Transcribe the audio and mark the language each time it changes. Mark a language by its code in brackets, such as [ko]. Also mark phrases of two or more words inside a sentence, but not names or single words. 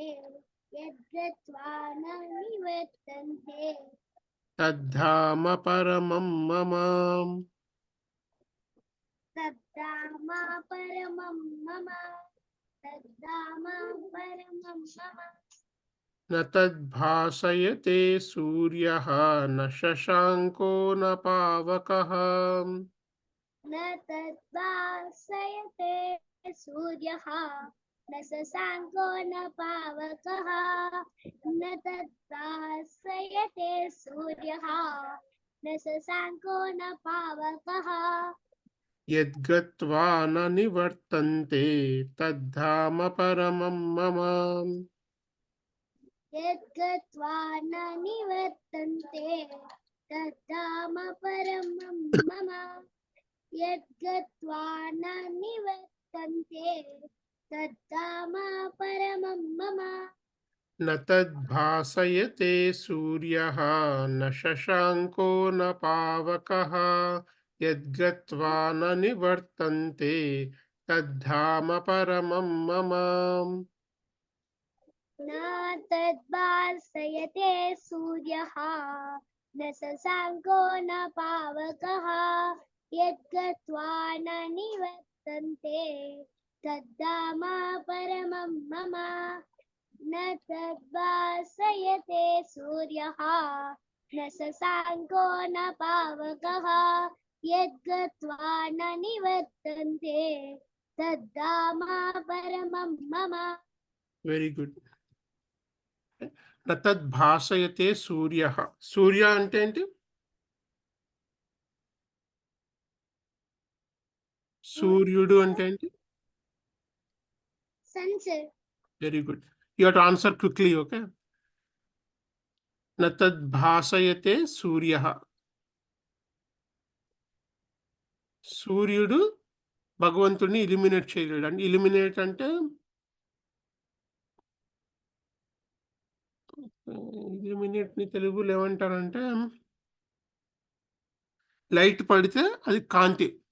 [sa] यद्गत्वा न निवर्तन्ते. తద్ధామ పరమం మమ. तद्धाम परमं मम. तद्धाम परमं मम. న తద్భాసయతే సూర్యః న శశాంకో న పావకః. न तद्भासयते सूर्यः. न शशाङ्को न पावकः. न तद्भासयते सूर्यः. न शशाङ्को न पावकः. యద్గత్వా న నివర్తంతే తద్ధామ పరమం మమ. यद्गत्वा न निवर्तन्ते. तद्धाम परमं मम. यद्गत्वा न निवर्तन्ते. तद्धाम परमं मम. న తద్భాసయతే సూర్యః న శశాంకో న పావకః. యద్గత్వా న నివర్తంతే తద్ధామ పరమం మమ. न तद्भासयते सूर्यः. न शशाङ्को न पावकः. यद्गत्वा न निवर्तन्ते. तद्धाम परमं मम. न तद्भासयते सूर्यः. न शशाङ्को न पावकः. यद्गत्वा न निवर्तन्ते. तद्धाम परमं मम. [en] Very good. [sa] న తద్భాసయతే సూర్యః. [te] సూర్య అంటే ఏంటి? సూర్యుడు అంటే ఏంటి? [en] Sun, sir. Very good. You have to answer quickly. [sa] ఓకే, న తద్భాసయతే సూర్యః. [te] సూర్యుడు భగవంతుడిని ఇలిమినేట్ చేయలేడు. అంటే ఇలిమినేట్ అంటే ఇలిమినేట్‌ని తెలుగులో ఏమంటారంటే లైట్ పడితే అది కాంతి.